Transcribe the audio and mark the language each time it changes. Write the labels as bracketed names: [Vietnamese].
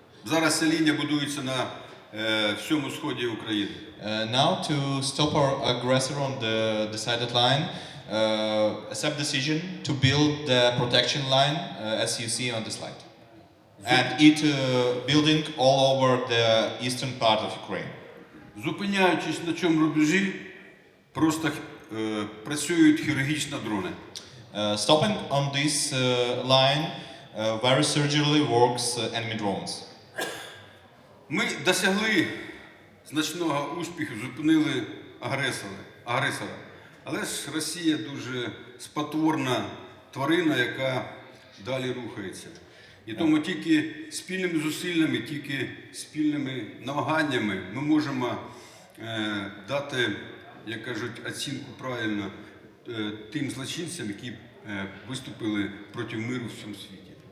[Ukrainian] Зараз ця лінія будується на всьому сході України. [English] Now to stop our aggressor on the decided line, accept decision to build the protection line as you see on the slide. And it building all over the eastern part of Ukraine. [Ukrainian] Зупиняючись на цьому рубежі, просто працюють хірургічно дрони. [English] Stopping on this line, very surgically works enemy drones. [Ukrainian] Ми досягли значного успіху, зупинили агресора. Але ж Росія дуже спотворна тварина, яка далі рухається. І тому тільки спільними зусиллями, тільки спільними намаганнями ми можемо дати, як кажуть, оцінку правильно тим злочинцям, які виступили проти миру в цьому світі.